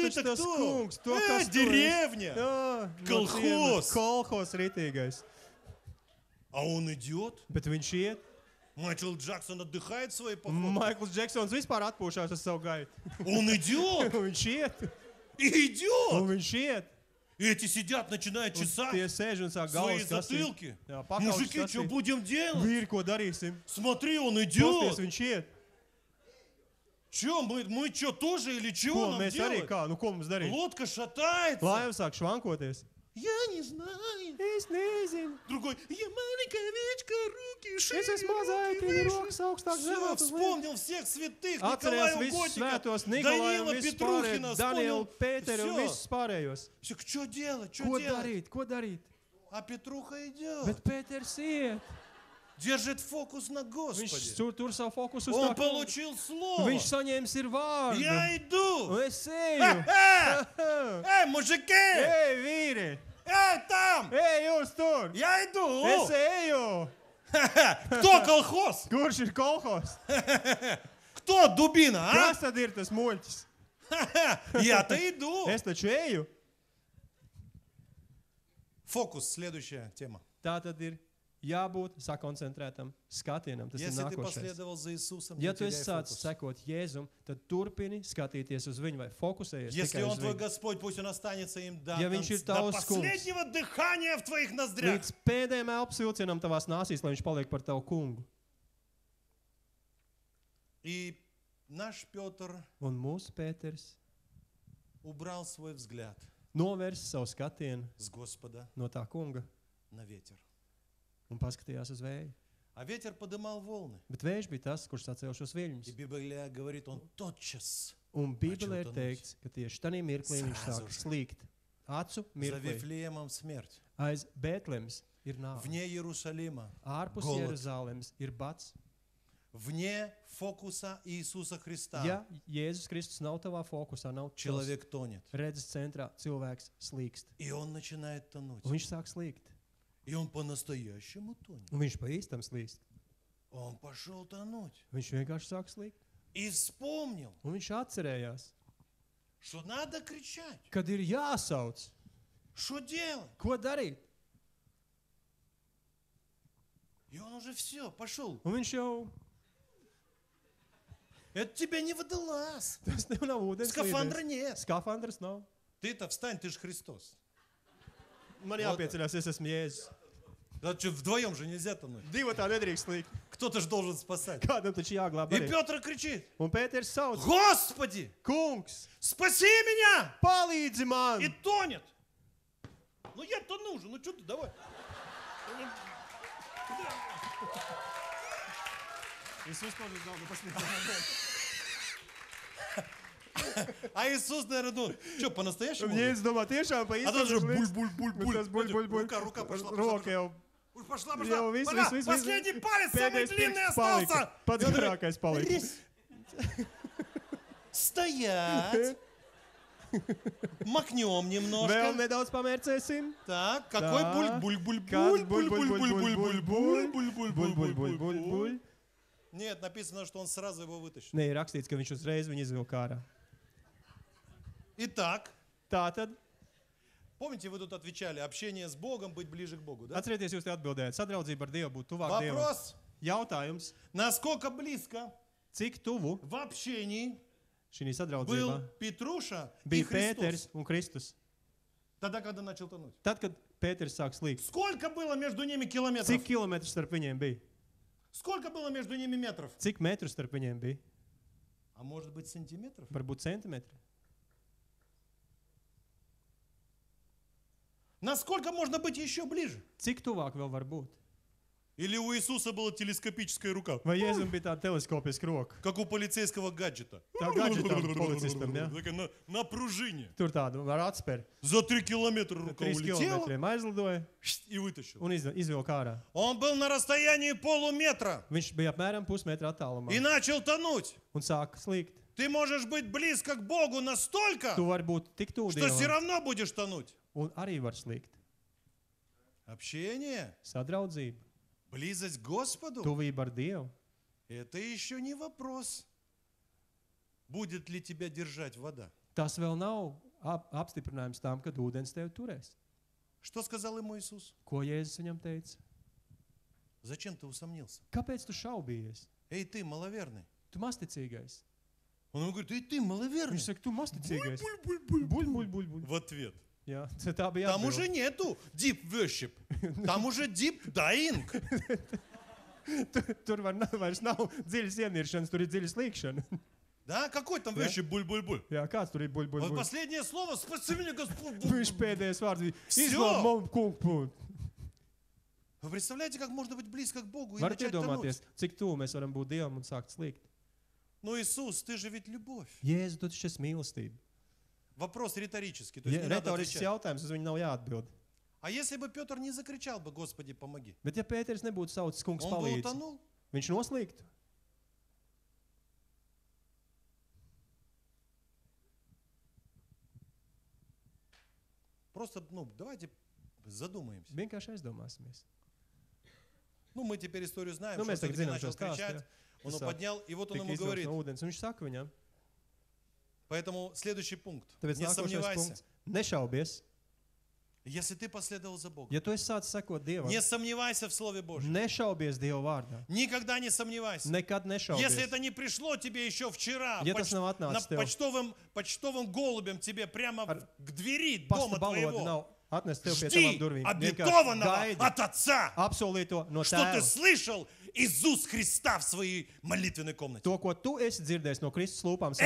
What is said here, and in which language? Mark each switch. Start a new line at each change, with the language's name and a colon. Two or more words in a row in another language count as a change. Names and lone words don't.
Latvian: Tas taču
Russian: ты-то
Latvian: tas
Russian: кто?
Latvian: kungs, to kas tu esi.
Russian: Деревня.
Latvian: Jā, no Kolhos. ciemas. Kolhos ritīgais.
Russian: А он идет.
Latvian: Bet viņš iet.
Russian: Майкл Джексон отдыхает в своей походке.
Latvian: Maikls Džeksons vispār atpūšās uz savu gaitu.
Russian: Он идет.
Latvian: Viņš iet.
Russian: И идет.
Latvian: Un viņš iet.
Russian: И эти сидят, начинают
Latvian: Un
Russian: чесать
Latvian: tie sēž un sāk
Russian: свои
Latvian: galvas kasīt.
Russian: затылки.
Latvian: Jā, pakaušas
Russian: Мужики, что
Latvian: kasīt.
Russian: будем делать?
Latvian: Vīri, ko darīsim?
Russian: Смотри, он
Latvian: Pasties,
Russian: идет.
Latvian: viņš iet.
Russian: Че, мы что, тоже или чего
Latvian: Ko
Russian: нам
Latvian: mēs arī
Russian: делать?
Latvian: kā? Nu, ko mums darīt?
Russian: Лодка шатается.
Latvian: Laiva sāk švankoties.
Russian: Я не знаю.
Latvian: Es nezinu.
Russian: Другой, я маленькая овечка, руки шире,
Latvian: Es esmu mazā,
Russian: руки
Latvian: ir
Russian: выше.
Latvian: rokas augstāk
Russian: Все,
Latvian: zemāk uz leju.
Russian: вспомнил всех святых,
Latvian: Atcerējās
Russian: Николая
Latvian: visus
Russian: Угодника,
Latvian: svētos Nikolaju un
Russian: Данила
Latvian: visus
Russian: Петрухина,
Latvian: pārējos, Danielu,
Russian: вспомнил.
Latvian: Pēteru un
Russian: Все.
Latvian: visus pārējos.
Russian: Все, что делать, что
Latvian: Ko
Russian: делать?
Latvian: darīt? Ko darīt?
Russian: А Петруха идет,
Latvian: Bet Pēters iet.
Russian: держит фокус на
Latvian: Viņš
Russian: Господе.
Latvian: tur savu fokusu uz
Russian: Он
Latvian: tā.
Russian: получил слово.
Latvian: Viņš saņēmis ir vārdu.
Russian: Я иду.
Latvian: Un es eju.
Russian: Эй, мужики!
Latvian: Ej, vīri!
Russian: Эй, там!
Latvian: Ej, jūs tur!
Russian: Я иду!
Latvian: Es eju!
Russian: Кто колхоз?
Latvian: Kurš ir kolhos?
Russian: Кто дубина, а?
Latvian: Kas tad ir tas muļķis?
Russian: Я-то иду.
Latvian: Es taču eju.
Russian: Фокус, следующая тема.
Latvian: Tā tad ir jābūt sakoncentrētam skatienam. Tas ir
Russian: Если ты
Latvian: nākošais.
Russian: последовал за Иисусом,
Latvian: Ja
Russian: не
Latvian: tu esi
Russian: теряй
Latvian: sācis
Russian: фокус.
Latvian: sekot Jēzum, tad turpini skatīties uz viņu vai fokusējies
Russian: Если
Latvian: tikai
Russian: Он
Latvian: uz
Russian: твой
Latvian: viņu.
Russian: Господь, пусть Он останется им до,
Latvian: Ja viņš ir
Russian: до
Latvian: tavs kungs.
Russian: последнего дыхания в твоих ноздрях.
Latvian: Līdz pēdējiem elpas vilcienam tavās nāsīs, lai viņš paliek par tavu kungu.
Russian: И наш Петр
Latvian: Un mūsu Pēters
Russian: убрал свой взгляд
Latvian: novērsa savu skatienu
Russian: с Господа
Latvian: no tā kunga
Russian: на ветер.
Latvian: un paskatījās uz vēju.
Russian: А ветер подымал волны.
Latvian: Bet vējš bija tas, kurš sacēla šos
Russian: И
Latvian: viļņus.
Russian: Библия говорит, он тотчас
Latvian: Un Bībelē ir
Russian: Начал
Latvian: teikts, ka tieši tajā mirklī viņš
Russian: Srazu
Latvian: sāk
Russian: же.
Latvian: slīgt. Acu
Russian: за
Latvian: mirklī.
Russian: Вифлеемом смерть.
Latvian: Aiz Bētlemes ir nāve.
Russian: Вне Иерусалима,
Latvian: Ārpus
Russian: Golod.
Latvian: Jeruzalemes ir bats.
Russian: вне фокуса Иисуса Христа.
Latvian: Ja Jēzus Kristus nav tavā fokusā, nav tavs
Russian: Человек тонет.
Latvian: redzes centrā, cilvēks slīkst.
Russian: И он начинает тонуть.
Latvian: Un viņš sāk slīgt.
Russian: И он по-настоящему тонет.
Latvian: Un viņš pa īstam slīkst.
Russian: Он пошел тонуть.
Latvian: Viņš vienkārši sāk slīgt.
Russian: И вспомнил,
Latvian: Un viņš atcerējās,
Russian: что надо кричать.
Latvian: kad ir jāsauc.
Russian: Что делать?
Latvian: Ko darīt?
Russian: И он уже все, пошел.
Latvian: Un viņš jau,
Russian: Это тебе не водолаз.
Latvian: tas tev nav ūdens
Russian: Скафандра
Latvian: līderis.
Russian: нет.
Latvian: Skafandras nav.
Russian: Ты-то встань, ты же Христос.
Latvian: Man jāpieceļās, es esmu Jēzus.
Russian: Да что, вдвоем же нельзя тонуть.
Latvian: Divi tā nedrīkst slīgt.
Russian: Кто-то же должен спасать.
Latvian: Kādam taču jāglāb
Russian: И
Latvian: arī.
Russian: Петр кричит,
Latvian: Un Pēters sauc,
Russian: Господи,
Latvian: kungs,
Russian: спаси меня!
Latvian: palīdzi man!
Russian: И тонет. Ну я тону уже, ну что ты, давай. Иисус тоже знал до последнего момента. А Иисус, наверное, ну, что, по-настоящему?
Latvian: Jēzus domā, tiešām pa
Russian: А
Latvian: īstam
Russian: тут же
Latvian: slīgs.
Russian: буль-буль-буль-буль.
Latvian: Tas buļ.
Russian: Рука пошла.
Latvian: Roka jau.
Russian: Пошла.
Latvian: Jau viss.
Russian: Последний палец, самый
Latvian: Pēdējais
Russian: длинный
Latvian: pirksts
Russian: остался.
Latvian: palika. Pats garākais palika.
Russian: Рис. Стоять. Макнем
Latvian: Vēl
Russian: немножко.
Latvian: nedaudz pamērcēsim.
Russian: Так, какой Так. буль-буль-буль-буль.
Latvian: Kāds
Russian: Буль-буль-буль-буль-буль-буль-буль-буль-буль-буль.
Latvian: buļ.
Russian: Нет, написано, что он сразу его вытащил.
Latvian: Nē, ir rakstīts, ka viņš uzreiz viņu izvilka ārā.
Russian: Итак,
Latvian: Tātad,
Russian: помните, вы тут отвечали, общение с Богом, быть ближе к Богу, да?
Latvian: atcerieties, jūs te atbildējat, sadraudzība ar Dievu būt tuvāk Dievam.
Russian: Вопрос,
Latvian: Jautājums,
Russian: насколько близко
Latvian: cik tuvu
Russian: в общении
Latvian: šī
Russian: был
Latvian: sadraudzība
Russian: Петруша и
Latvian: bija
Russian: Христос?
Latvian: Pēters un Kristus?
Russian: Тогда, когда начал тонуть.
Latvian: Tad, kad Pēters sāk slīgt,
Russian: Сколько было между ними километров?
Latvian: cik kilometru starp viņiem bija?
Russian: Сколько было между ними метров?
Latvian: Cik metru starp viņiem bija?
Russian: А может быть сантиметров?
Latvian: Varbūt centimetri.
Russian: Насколько можно быть еще ближе?
Latvian: Cik tuvāk vēl var būt?
Russian: Или у Иисуса была телескопическая рука?
Latvian: Vai Jēzum bija tāda teleskopiska roka?
Russian: Как у полицейского гаджета.
Latvian: Tā gadžetam policistam, ja?
Russian: Такая на пружине.
Latvian: Tur tādu var atspērt.
Russian: За 3 километра рука
Latvian: 3
Russian: улетела
Latvian: kilometriem aizlidoja
Russian: и вытащил.
Latvian: un izvilka ārā.
Russian: Он был на расстоянии полуметра
Latvian: Viņš bija apmēram pusmetra attālumā
Russian: и начал тонуть.
Latvian: un sāka slīgt.
Russian: Ты можешь быть близко к Богу настолько,
Latvian: Tu vari būt tik tuvu
Russian: что все
Latvian: Dievam
Russian: равно будешь тонуть.
Latvian: un arī var slīgt.
Russian: Общение,
Latvian: Sadraudzība,
Russian: близость к Господу,
Latvian: tuvība ar Dievu.
Russian: это еще не вопрос, будет ли тебя держать вода.
Latvian: Tas vēl nav apstiprinājums tam, kad ūdens tevi turēs.
Russian: Что сказал ему Иисус?
Latvian: Ko Jēzus viņam teica?
Russian: Зачем ты усомнился?
Latvian: Kāpēc tu šaubījies?
Russian: Эй, ты маловерный.
Latvian: Tu masticīgais.
Russian: Он ему говорит, эй, ты маловерный.
Latvian: Viņš saka, tu masticīgais. Buļ.
Russian: В ответ.
Latvian: Jā, tā bija
Russian: Там
Latvian: atbilde.
Russian: уже нету
English: deep worship.
Russian: Там уже
English: deep dying.
Latvian: Tur vairs nav dziļas ieniršanas, tur ir dziļas līkšana.
Russian: Да, какой там worship? Буль-буль-буль.
Latvian: Jā, kāds tur ir
Russian: Вот
Latvian: buļ.
Russian: последнее слово, спаси меня, Господь.
Latvian: Viņš pēdējais vārds bija,
Russian: Всё.
Latvian: izglāb man kungu.
Russian: Вы представляете, как можно быть близко к Богу и
Latvian: Varat
Russian: начать
Latvian: iedomāties,
Russian: тонуть?
Latvian: cik tuvu mēs varam būt Dievam un sākt slīgt.
Russian: Ну, Иисус, ты же ведь любовь.
Latvian: Jēzu, tu taču esi mīlestība.
Russian: Вопрос риторический, то есть не надо
Latvian: Retorisks
Russian: отвечать.
Latvian: jautājums, uz viņu nav jāatbild.
Russian: А если бы Петр не закричал бы, Господи, помоги,
Latvian: Bet ja Pēters nebūtu saucis kungs
Russian: он бы
Latvian: palīdzi,
Russian: утонул?
Latvian: viņš noslīgtu.
Russian: Просто, давайте задумаемся.
Latvian: Vienkārši aizdomāsimies.
Russian: Ну, мы теперь историю знаем, Ну, что
Latvian: mēs tagad
Russian: все-таки
Latvian: zinām
Russian: начал
Latvian: šo stāstu,
Russian: кричать,
Latvian: jā.
Russian: он
Latvian: Tas
Russian: его
Latvian: sāk
Russian: поднял, и вот он
Latvian: Tika
Russian: ему
Latvian: izvilkts
Russian: говорит.
Latvian: no ūdens, un viņš saka viņam,
Russian: Поэтому следующий пункт.
Latvian: tāpēc
Russian: Не
Latvian: nākošais
Russian: сомневайся.
Latvian: punkts. Nešaubies.
Russian: Если ты последовал за Богом,
Latvian: Ja tu esi sācis sekot Dievam,
Russian: не сомневайся в Слове Божьем.
Latvian: nešaubies Dieva vārdā.
Russian: Никогда не сомневайся.
Latvian: Nekad nešaubies.
Russian: Если это не пришло тебе еще вчера,
Latvian: Ja tas nav
Russian: на
Latvian: atnācis tev,
Russian: почтовым голубем тебе прямо
Latvian: Ar
Russian: к двери
Latvian: pasta
Russian: дома
Latvian: balodi
Russian: твоего,
Latvian: nav atnest tev pie
Russian: жди
Latvian: tavām durvīm.
Russian: обетованного
Latvian: Vienkārši gaidi
Russian: от Отца,
Latvian: apsolīto no
Russian: что ты
Latvian: tēva.
Russian: слышал Иисус Христа в своей молитвенной комнате.
Latvian: To, ko tu esi dzirdējis no Kristus lūpām, savā